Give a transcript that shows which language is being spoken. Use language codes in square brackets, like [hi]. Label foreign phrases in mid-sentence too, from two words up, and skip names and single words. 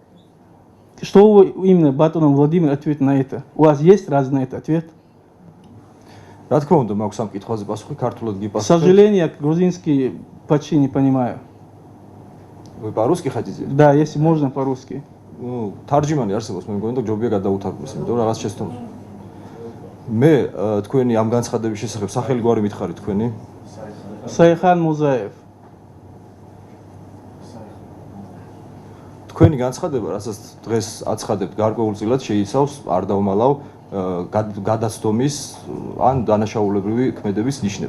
[ru] Что вы именно, Батонов Владимир, ответит на это? У вас есть разве на это ответ? К сожалению, я грузинский почти не понимаю. Вы по-русски хотите? Да, если можно по-русски. [ka] Ну, тарджимани არსებობს, მე მგონი და ჯობია გადაუთარგმნოს, იმიტომ რომ რაღაც შეცდომ. მე თქვენი ამ განცხადების შესახებ სახელი გვარი მითხარით თქვენი? Сайхан Музаев. თქვენი განცხადება, რასაც დღეს აცხადებთ, გარკვეულწილად შეიცავს არ დავმალავ გადაცდომის ან დანაშაულებრივი ქმედების ნიშნებს.